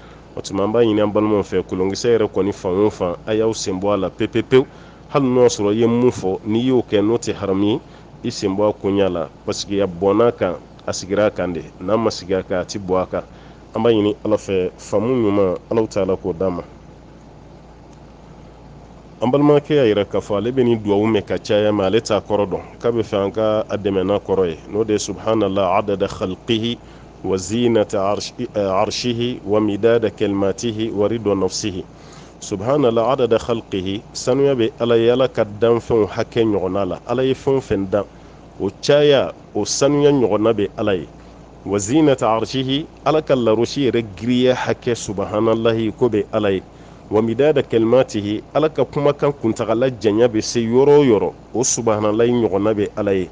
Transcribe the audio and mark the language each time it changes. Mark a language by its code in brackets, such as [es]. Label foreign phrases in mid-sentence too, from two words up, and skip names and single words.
[bm] o tuma an b'a ɲini an balimaw fɛ kolonkisɛ yɛrɛ kɔni fan o fan a y'aw sen bɔ a la pewu hali n'o y'a sɔrɔ i ye mun fɔ n'i y'o kɛ n'o tɛ haramu ye i sen bɔ a koɲa la [fr] parce que [bm] a bɔnn'a kan a sigira a kan de n'a ma sigi a kan a tɛ bɔ a kan. an b'a ɲini ala fɛ faamu ɲuman ala ta'ala k'o d'an ma. an balimakɛ y'a yira k'a fɔ ale bɛ nin duwawu mɛn ka caya mais ale t'a kɔrɔ dɔn k'a bɛ fɛ an ka a dɛmɛ n'a kɔrɔ ye n'o de ye [ar] سبحان الله عدد خلقه وزنة عرشه ومداد كلماته ورضا نفسه. سبحان الله عدد خلقه [bm] sanuya bɛ ala ye ala ka danfɛnw hakɛ ɲɔgɔnna la ala ye fɛn o fɛn dan o caya o sanuya ɲɔgɔnna bɛ ala ye. [ar] وزنة عرشه [bm] ala ka larosi yɛrɛ giriya hakɛ subhanallahi ko bɛ ala ye. [ar] ومداد كلماته [bm] ala ka kumakan kuntagala janya bɛ se yɔrɔ o yɔrɔ o subhanallahi ɲɔgɔnna bɛ ala ye.